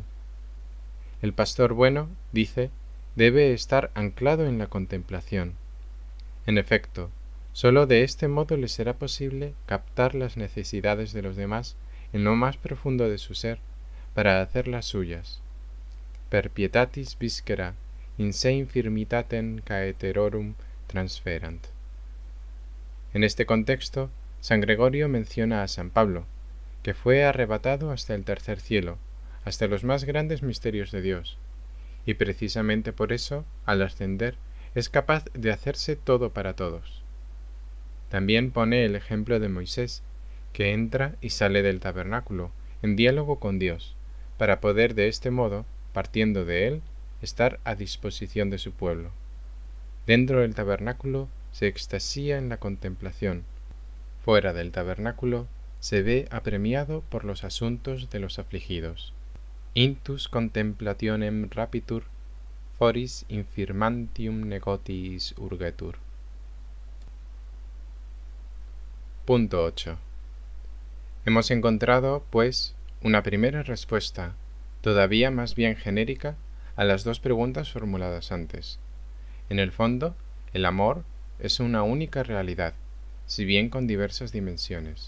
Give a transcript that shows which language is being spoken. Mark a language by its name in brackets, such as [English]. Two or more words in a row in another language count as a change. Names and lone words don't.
[Spanish] El pastor bueno, dice, debe estar anclado en la contemplación. En efecto, sólo de este modo le será posible captar las necesidades de los demás en lo más profundo de su ser, para hacerlas suyas. [Latin] Per pietatis viscera, in se infirmitatem caeterorum transferant. [Spanish] En este contexto, San Gregorio menciona a San Pablo, que fue arrebatado hasta el tercer cielo, hasta los más grandes misterios de Dios, y precisamente por eso, al ascender, es capaz de hacerse todo para todos. También pone el ejemplo de Moisés, que entra y sale del tabernáculo, en diálogo con Dios, para poder de este modo, partiendo de él, estar a disposición de su pueblo. Dentro del tabernáculo se extasía en la contemplación, fuera del tabernáculo se ve apremiado por los asuntos de los afligidos. [Latin] Intus contemplationem rapitur, foris infirmantium negotiis urgetur. [Spanish] Punto 8. Hemos encontrado, pues, una primera respuesta, todavía más bien genérica, a las dos preguntas formuladas antes. En el fondo, el amor es una única realidad, si bien con diversas dimensiones.